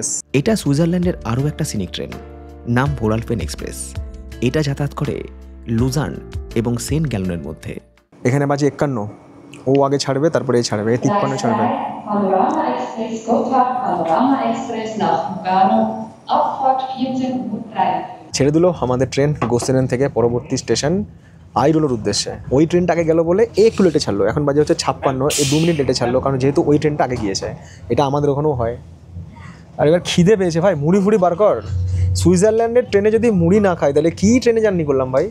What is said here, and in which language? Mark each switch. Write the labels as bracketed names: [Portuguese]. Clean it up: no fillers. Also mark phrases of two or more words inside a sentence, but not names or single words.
[Bangla] এটা সুইজারল্যান্ডের আরও একটা [English] scenic train, [Bangla] নাম ভোরালপেন এক্সপ্রেস। এটা যাতায়াত করে লুজার্ন এবং সেন্ট গ্যালনের মধ্যে। এখানে বাজে 51, ও আগে ছাড়বে, তারপরে এই ছাড়বে, এই 53 ছাড়বে। [German] Panorama Express, Gotthard Panorama Express nach Lugano, Abfahrt 14:43 Uhr. [Bangla] ছেড়ে দিল আমাদের ট্রেন গোসেনেন থেকে পরবর্তী স্টেশন আইরোলের উদ্দেশ্যে। ওই ট্রেনটা আগে গেল বলে একটু লেটে ছাড়লো, এখন বাজে হচ্ছে 56, এই 2 মিনিট লেটে ছাড়লো, কারণ যেহেতু ওই ট্রেনটা আগে গিয়েছে। এটা আমাদের ওখানেও হয়। আর এবার খিদে পেয়েছে ভাই, মুড়ি ফুড়ি বার কর। সুইজারল্যান্ডের ট্রেনে যদি মুড়ি না খাই তাহলে কী ট্রেনে জার্নি করলাম ভাই।